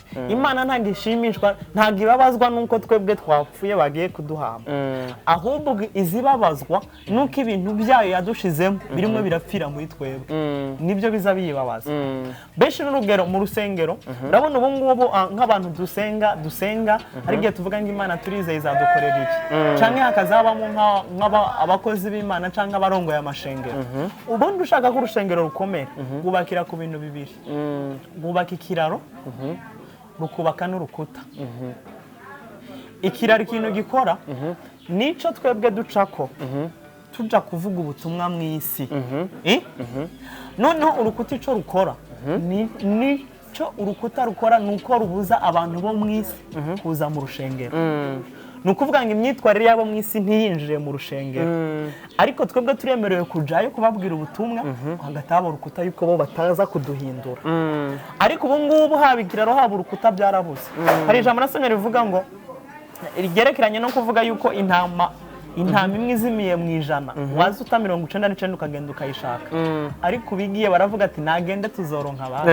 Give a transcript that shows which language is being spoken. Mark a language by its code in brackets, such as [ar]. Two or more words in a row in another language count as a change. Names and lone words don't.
[rn] Imana ntabwo ishimishwa, ntabwo ibabazwa nuko twebwe twapfuye bagiye kuduhamba, ahubwo izibabazwa nuko ibintu byayo yadushizemo birimo birapfira muri twebwe, nibyo biza biyibabaza. Benshi n'urugero mu rusengero, urabona ubu ngubu nk'abantu dusenga ari igihe tuvuga ngo Imana turizeye izadukorera iki, canke hakazabamo abakozi b'Imana canke abarongoye amashengero. Ubundi ushaka ko urushengero rukomera, gubakira ku bintu bibiri: bubaka ikiraro, rukubaka n'urukuta. Ikiraro ikintu gikora nico twebwe ducako tuja kuvuga ubutumwa mw'isi. Noneho urukuta ico rukora nico urukuta rukora nuko rubuza abantu bo mw'isi kuza mu rushengero. Nukuvuga ngo imyitwarire yabo mw'isi ntiyinjire mu rushengero, ariko twebwe turemerewe kujayo kubabwira ubutumwa hagati abo rukuta yuko bo bataza kuduhindura. Ariko ubu ngubu haba ikiraro haba urukuta byarabuze. Hari ijambo nasomye rivuga ngo rigerekeranye no kuvuga yuko intama imwe izimiye mu 100 waza uta 99 ukagenda ukayishaka, ariko bigiye baravuga ati nagende tuzoronka abantu.